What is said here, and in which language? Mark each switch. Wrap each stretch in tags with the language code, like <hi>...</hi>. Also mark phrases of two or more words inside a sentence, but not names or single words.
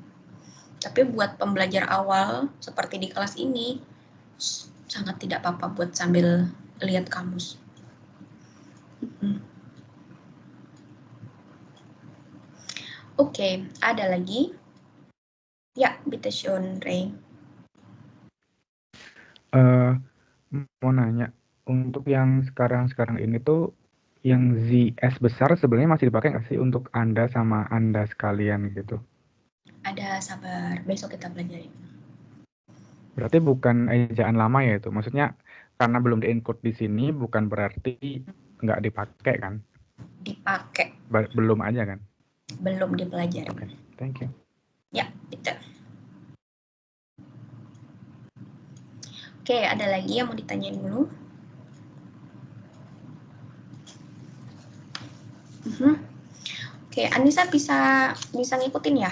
<id>Tapi buat pembelajar awal seperti di kelas ini, sangat tidak apa-apa buat sambil lihat kamus. Oke, ada lagi? Ya,</id> <de>bitte schön, Ray.</de> <id>Mau nanya, untuk yang sekarang ini tuh yang ZS besar sebenarnya masih dipakai nggak sih untuk Anda sama Anda sekalian gitu? Ada, sabar. Besok kita pelajarin. Berarti bukan ejaan lama ya itu. Maksudnya karena belum di-include di sini bukan berarti nggak dipakai kan? Dipakai. Belum aja kan? Belum dipelajari. Oke,</id> <en>thank you.</en> <id>Ya, bitte. Oke, ada lagi yang mau ditanyain dulu? Oke, Anissa bisa ngikutin ya?</id>